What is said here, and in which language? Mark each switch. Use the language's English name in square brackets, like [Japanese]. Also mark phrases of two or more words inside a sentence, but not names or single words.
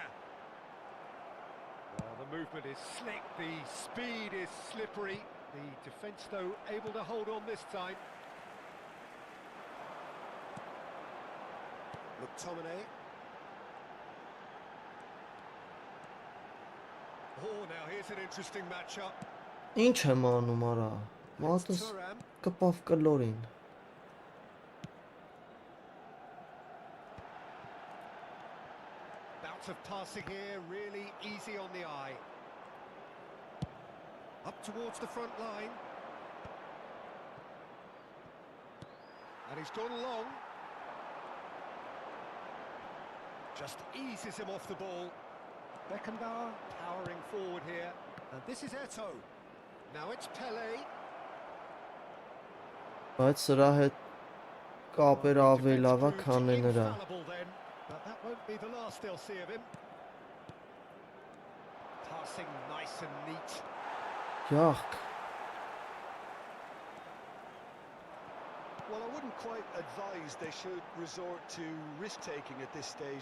[English] Well, the movement is slick, the speed is slippery. The defence, though, able to hold on this time. McTominay. Oh, now here's an interesting matchup. [Armenian] Ինչ եմ անում արա։ Մատս Thuram. կպավ կլորին։ [English] Bout of passing here, really easy on the eye. Up towards the front line. And he's gone long. Just eases him off the ball. Beckenbauer powering forward here. And this is Eto'o. Now it's Pele. [Armenian] Բայց սրա հետ կապեր ավելի լավ է, [English] Defence [Armenian] քան [English] proved [Armenian] նրա։ [English] infallible then, but that won't be the last they'll see of him. Passing nice and neat. Յախք։ Well, I wouldn't quite advise they should resort to risk-taking at this stage.